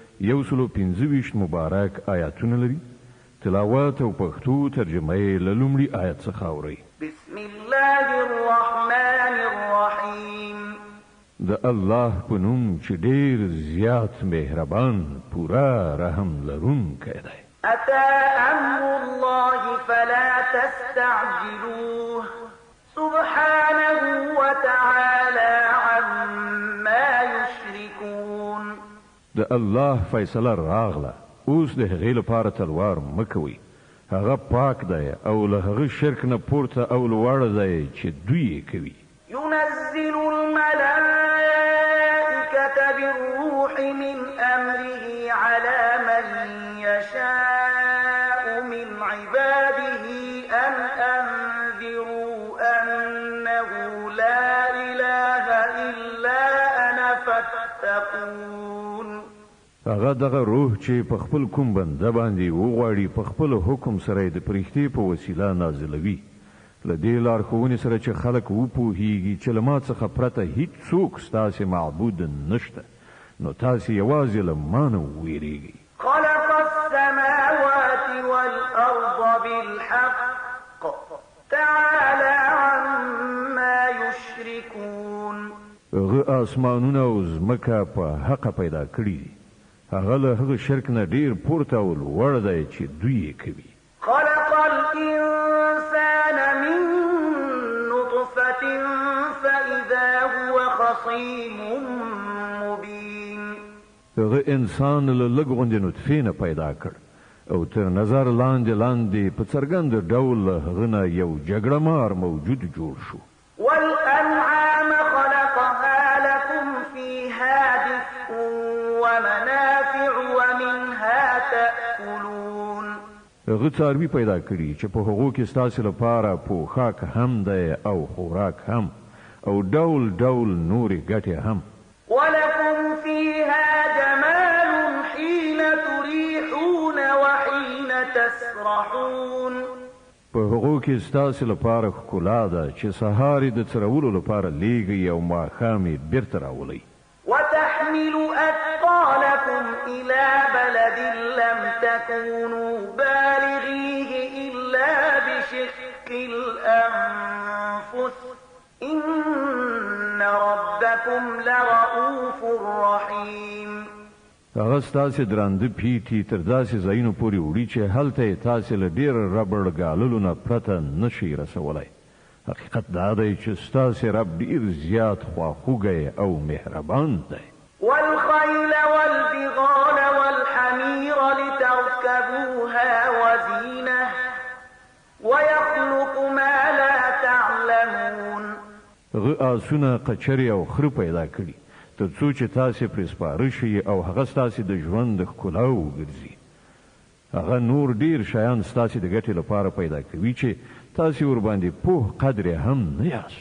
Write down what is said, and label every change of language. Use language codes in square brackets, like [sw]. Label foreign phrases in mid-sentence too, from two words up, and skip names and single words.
[ps] 125 مبارک آیاتونه لري. تلاوت او پښتو ترجمه یې له لومړي آیت څخه اورئ. [ar] بسم الله الرحمن الرحیم. [ps] د الله په نوم چې ډېر زیات مهربان پورا رحم لرونکی دی. [ar] أتى أمر الله فلا تستعجلوه سبحانه وتعالى عما يشركون. [ps] د الله فیصله راغله، اوس د هغې لپاره تلوار مه کوئ. هغه پاک دی او له هغه شرک نه پورته او لوړ دی چې دوی یې کوي. [ar] ينزل الملائكة بالروح من أمره على من يشاء من عباده أن أنذروا أنه لا إله إلا أنا فاتقون. [ps] هغه دغه روح چې په خپل کوم بنده باندې وغواړي په خپل حکم سره د پرښتې په وسیله نازلوي. له دې لارښوونې سره چې خلک وپوهیږي چې له ما څخه پرته هیڅوک ستاسې معبود نشته، نو تاسې یوازې له ما نه وویریږئ. [ar] خلق السماوات والأرض بالحق تعالى عما يشركون. [ps] هغه آسمانونه او ځمکه په حق پیدا کړي دي. هغه له هغه شرک نه ډیر پورته او لوړ دی چې دوی یې کوي. [ar] خلق الإنسان من نطفة فإذا هو خصيم مبين. [ps] هغه انسان له لږ غوندې نطفې نه پیدا کړ او تر نظر لاندې په څرګند ډول هغه نه یو جګړه مار موجود جوړ شو. [ar] والأنعام خلقها لكم فيها دفء ومنافع ومنها تأكلون. [ps] هغه څاروي پیدا کړي چې په هغو کې ستاسو لپاره پوښاک هم دی او خوراک هم او ډول ډول نورې ګټې هم. [ar] ولكم فيها جمال حين تريحون وحين تسرحون. [ps] په هغو کې ستاسو لپاره ښکلا ده چې سهار د څرولو لپاره لیږئ او ماښام یې بیرته راولئ. [ar] وتحمل أثقالكم إلى بلد لم تكونوا بالغيه إلا بشق الأنفس إن ربكم لرؤوف رحيم. [ps] هغه ستاسو درانده پیټي تر داسې ځایونو پورې وړي چې هلته یې تاسو له ډېر ربړ ګاللو نه پرته نشئ رسولی. حقیقت دا دی چې ستاسو رب ډېر زیات خواخوږی او مهربان دی. [ar] والخيل والبغال والحمير لتركبوها وزينة ويخلق ما لا تعلمون. [ps] هغه آسونه قچرې او خره پیدا کړي تر څو چې تاسو پرې سپاره شئ او هغه ستاسو د ژوند د ښکلا وګرځي. هغه نور ډیر شیان ستاسو د ګټې لپاره پیدا کوي چې تاسو ورباندې پوه قدر هم نه یاست.